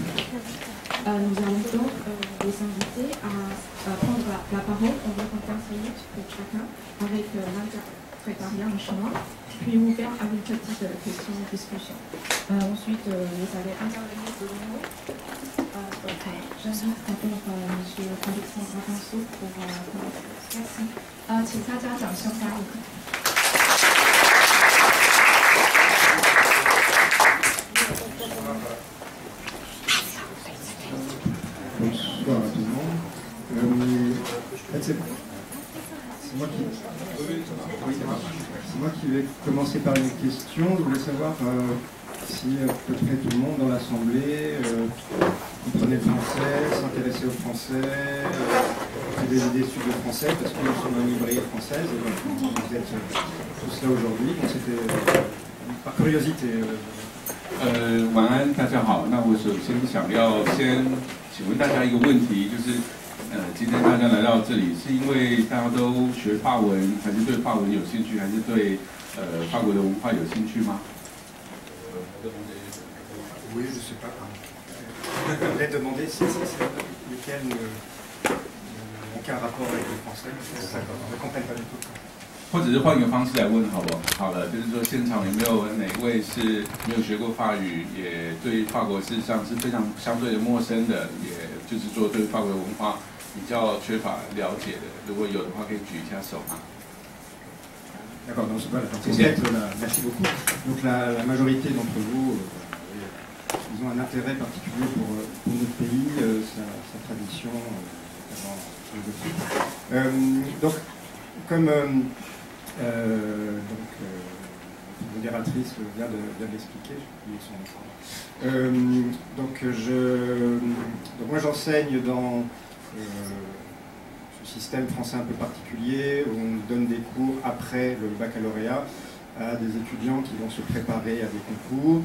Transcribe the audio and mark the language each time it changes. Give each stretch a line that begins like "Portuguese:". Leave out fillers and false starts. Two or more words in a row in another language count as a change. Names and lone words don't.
French: Nous allons donc les inviter à prendre la parole environ 15 minutes pour chacun avec l'interprétariat en chinois, puis ouvert à une petite question-discussion. Ensuite, vous allez intervenir de nouveau. J'invite d'abord M. Alexandre Pinceau pour commencer. Merci.
Chinese: 请大家掌声欢迎。
French: Bonsoir à tout le monde. C'est moi qui vais commencer par une question. Je voulais savoir si à peu près tout le monde dans l'Assemblée comprenait le français, s'intéressait au français, faisait des études de français, parce que nous sommes une librairie française, et donc vous êtes tous là aujourd'hui. Donc c'était par curiosité.
Chinese: 晚安，大家好。那我首先想要先请问大家一个问题，就是今天大家来到这里，是因为大家都学法文，还是对法文有兴趣，还是对法国的文化有兴趣吗
French: ？Oui, je sais pas. Je voulais demander si lesquels n'ont aucun rapport avec le français, ne comprennent pas du tout.
Chinese: 或者是换一个方式来问好不好？好了，就是说现场有没有哪位是没有学过法语，也对法国事实上是非常相对的陌生的，也就是说对法国的文化比较缺乏了解的？如果有的话，可以举一下手吗？
French: D'accord, donc voilà, merci beaucoup. Donc la majorité d'entre vous, ils ont un intérêt particulier pour notre pays, sa tradition, donc comme la modératrice vient de l'expliquer, donc moi j'enseigne dans ce système français un peu particulier où on donne des cours après le baccalauréat à des étudiants qui vont se préparer à des concours.